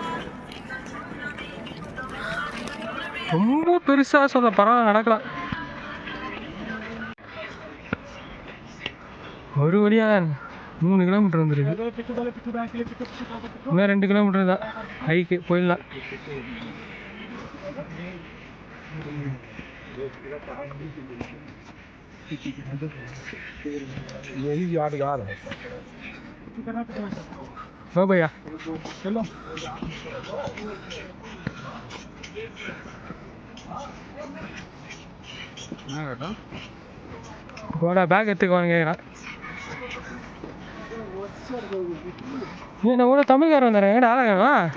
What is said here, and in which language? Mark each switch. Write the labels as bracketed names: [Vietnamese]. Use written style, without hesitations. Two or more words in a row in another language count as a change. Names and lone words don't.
[Tamil] ரொம்ப பெருசாக சொல்ல பரவாயில்ல, நடக்கலாம். ஒரு வழியாக 3 கிலோமீட்டர் வந்துருக்கு. இன்னும் 2 கிலோமீட்டர் தான் ஹைக்கு போயிடலாம். [Hindi] हो भैया चलो. [Tamil] போடா பேக் எடுத்துக்குவான்னு கேட்குறான். என்ன கூட தமிழ்காரன் வந்தாரு. எங்கடா ஆளகா?